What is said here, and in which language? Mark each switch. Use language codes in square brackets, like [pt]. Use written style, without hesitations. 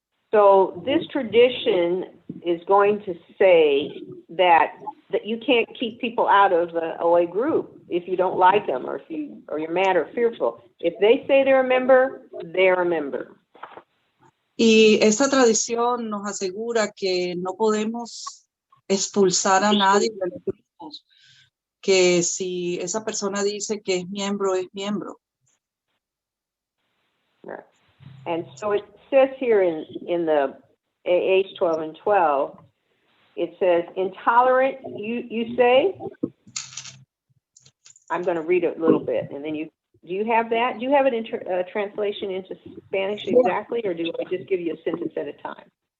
[en] So this tradition is going to say that you can't keep people out of the OA group if you don't like them or you're mad or fearful. If they say they're a member, they're a member. [es] Y esta tradición nos asegura que no podemos expulsar a nadie de los grupos, que si esa persona dice que es miembro, es miembro. [en] Right. And so it says here in the AH 12 and 12, it says, intolerant, you say? I'm going to read it a little bit, and then do you have that? Do you have it in translation into Spanish exactly, or do I just give you a sentence at a time?